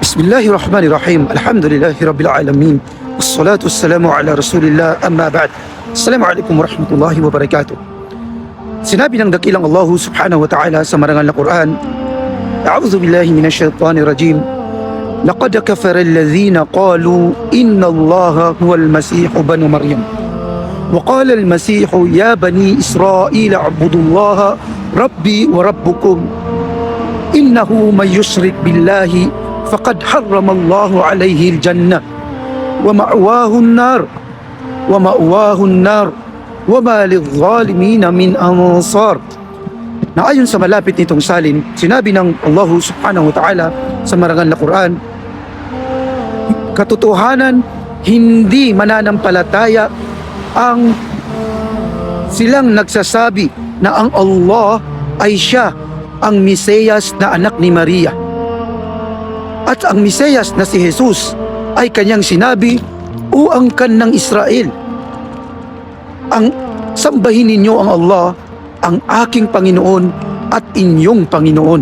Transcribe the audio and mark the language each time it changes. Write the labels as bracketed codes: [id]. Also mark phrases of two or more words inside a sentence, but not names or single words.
[ar] بسم الله الرحمن الرحيم الحمد لله رب العالمين والصلاة والسلام على رسول الله أما بعد. السلام عليكم ورحمة الله وبركاته. [tl] Sinabi ng dakilang Allah [ar] سبحانه وتعالى [tl] sa marangal na Quran, [ar] أعوذ بالله من الشيطان الرجيم. لقد كفر الذين قالوا إن الله هو المسيح ابن مريم. وقال المسيح يا بني إسرائيل اعبدوا الله ربي وربكم. إنه من يشرك بالله فقد حرم الله عليه الجنة ومأواه النار وما للظالمين من أنصار. [tl] Na ayon sa malapit nitong salin, sinabi ng Allah [ar] سبحانه وتعالى [tl] sa marangal na Quran, katotohanan hindi mananampalataya ang silang nagsasabi na ang Allah ay siya ang Mesiyas na anak ni Maria. At ang Mesiyas na si Jesus ay kanyang sinabi, o angkan ng Israel, ang sambahin ninyo ang Allah, ang aking Panginoon at inyong Panginoon.